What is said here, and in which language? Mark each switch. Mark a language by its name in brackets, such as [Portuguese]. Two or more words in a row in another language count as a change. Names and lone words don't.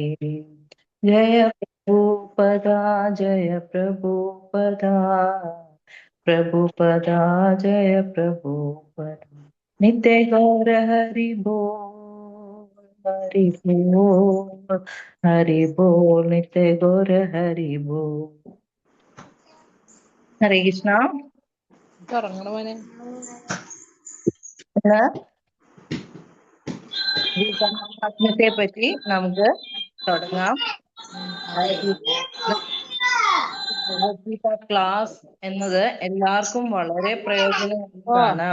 [Sanskrit] जय प्रभुपाद, जय प्रभुपाद, प्रभुपाद, जय प्रभुपाद. नित्य गौर हरि बोल, हरि बोल, हरि बोल, नित्य गौर हरि बोल. हरे कृष्ण. [Malayalam] ഗീതാമഹാത്മ്യത്തെ പറ്റി നമുക്ക് തുടങ്ങാം. ഭഗവത്ഗീത ക്ലാസ് എന്നത് എല്ലാവർക്കും വളരെ പ്രയോജനമാണ്.